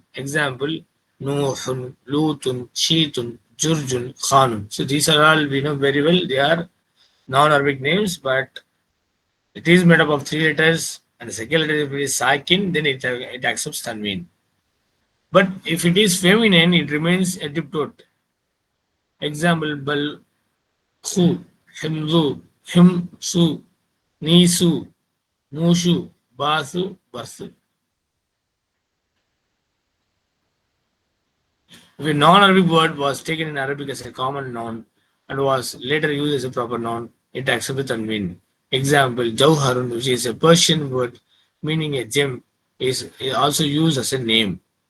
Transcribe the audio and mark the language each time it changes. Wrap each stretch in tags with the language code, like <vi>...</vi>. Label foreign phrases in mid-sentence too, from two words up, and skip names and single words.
<en>Example, Nuhun, Lutun, Sheetun, Jurjun, Khanun. So these are all we know very well. They are non-Arabic names, but it is made up of 3 letters, and the second letter is sakin, then it accepts tanween. But if it is feminine, it remains a triptode. Example, Bal, Khu, Himzu, Himsu, Nisu, Mushu, Basu, Barsu. If a non-Arabic word was taken in Arabic as a common noun and was later used as a proper noun, it accepts the tanween. Example, Jawharun, which is a Persian word meaning a gem, is also used as a name.</en>